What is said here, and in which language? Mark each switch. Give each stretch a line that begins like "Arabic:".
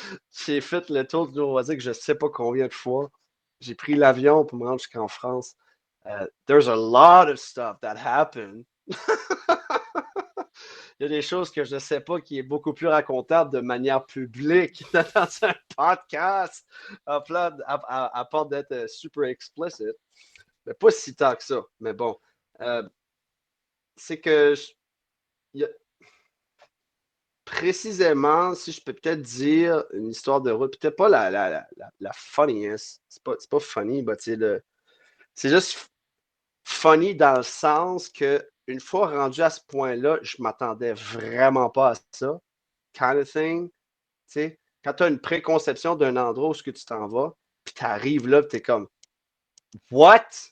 French: j'ai fait le tour du Nouveau-Brunswick, je ne sais pas combien de fois. J'ai pris l'avion pour me rendre jusqu'en France.
English: There's a lot of stuff that happened.
French: Il y a des choses que je ne sais pas qui est beaucoup plus racontable de manière publique dans un podcast à part d'être super explicit. Mais pas si tant que ça. Mais bon, c'est que il y a, précisément, si je peux peut-être dire une histoire de route, peut-être pas la funniest, c'est pas funny, mais c'est juste funny dans le sens que une fois rendu à ce point-là, je m'attendais vraiment pas à ça, kind of thing, tu sais, quand tu as une préconception d'un endroit où tu t'en vas, puis tu arrives là, tu es comme, what?